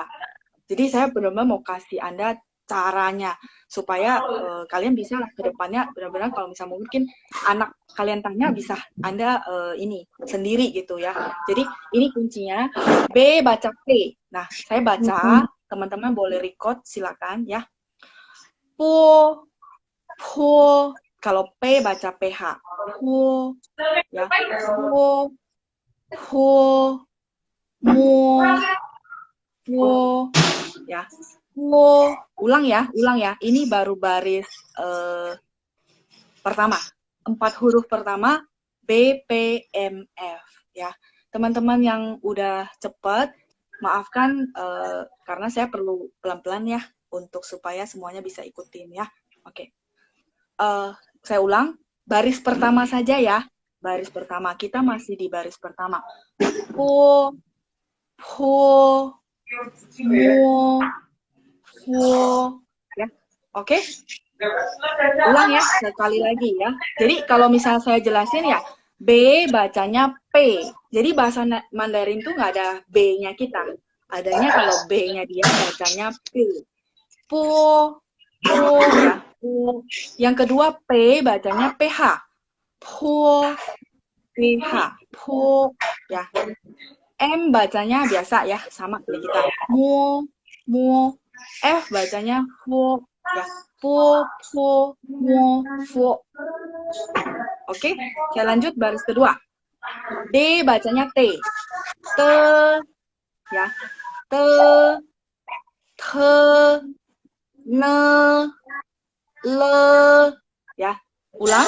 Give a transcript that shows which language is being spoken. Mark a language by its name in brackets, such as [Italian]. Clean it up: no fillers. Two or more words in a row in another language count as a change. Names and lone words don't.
[Indonesian] Jadi saya benar-benar mau kasih Anda caranya supaya kalian bisa ke depannya benar-benar kalau misalnya mungkin anak kalian tanya bisa Anda ini sendiri gitu ya. Jadi ini kuncinya B baca P. Nah, saya baca, teman-teman boleh record silakan ya. [Chinese] Po po, [Indonesian] kalau P baca PH. [Chinese] Po ya. Po po mo po ya. [Indonesian] Ulang ya. Ini baru baris pertama. 4 huruf pertama, B, P, M, F. Ya, teman-teman yang udah cepat, maafkan karena saya perlu pelan-pelan ya, untuk supaya semuanya bisa ikutin ya. Oke. Saya ulang, baris pertama saja ya. Baris pertama, kita masih di baris pertama. [Chinese] Po, mo, [Indonesian] ya, oke? Ulang ya, sekali lagi ya. Jadi kalau misalnya saya jelasin ya, B bacanya P. Jadi bahasa Mandarin tuh nggak ada B-nya kita. Adanya kalau B-nya dia bacanya P. [Chinese] Po ya. Po. [Indonesian] Yang kedua P bacanya PH. Po, PH. [Chinese] Po ya. [Indonesian] M bacanya biasa ya, sama kayak kita. Mo. F bacanya fo ya. [Chinese] Fo, mo, fo. [Indonesian] Oke, saya lanjut baris kedua. D bacanya T. Te ya. [Chinese] Te, ne, le ya. Ulang.